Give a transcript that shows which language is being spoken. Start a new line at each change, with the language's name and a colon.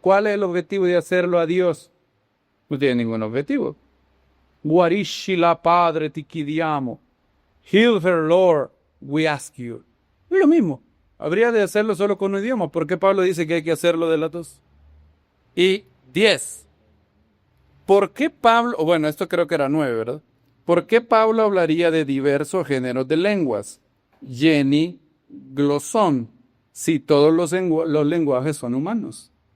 Spanish: ¿Cuál es el objetivo de hacerlo a Dios? No tiene ningún objetivo.
Italian: Guariscila, Padre, ti chiediamo.
English: Heal her, Lord, we ask you.
Spanish: Es lo mismo. Habría de hacerlo solo con un idioma. ¿Por qué Pablo dice que hay que hacerlo de las dos? Y 10. ¿Por qué Pablo, bueno, esto creo que era 9, ¿verdad? ¿Por qué Pablo hablaría de diversos géneros de lenguas? Jenny, glosón, si todos los lenguajes son humanos.